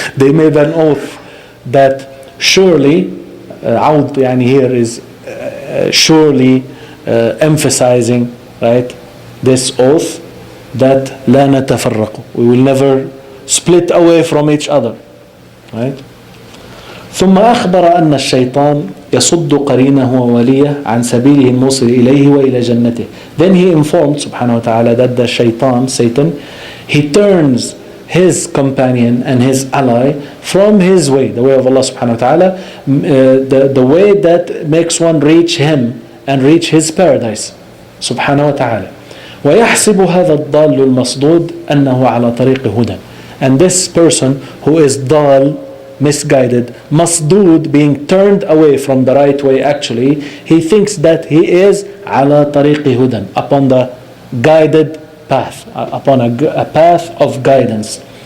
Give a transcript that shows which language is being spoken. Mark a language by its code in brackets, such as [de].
[en] They made an oath that surely, [ar] عوض يعني [en] here is surely emphasizing, right, this oath that [ar] لا نتفرق, [en] we will never split away from each other, right? [ar] ثم أخبر أن الشيطان يصد قرينه ووليه عن سبيله الموصل إليه وإلى جنته. [en] Then he informed subhanahu wa ta'ala that the shaitan, Satan, he turns his companion and his ally from his way, the way of Allah subhanahu wa ta'ala, the way that makes one reach him and reach his paradise subhanahu wa ta'ala. [ar] ويحسب هذا الضال المصدود أنه على طريق هدى. [en] And this person who is dal, misguided, masdood, being turned away from the right way, actually he thinks that he is [ar] على طريق هدى, [en] upon the guided path, upon a path of guidance.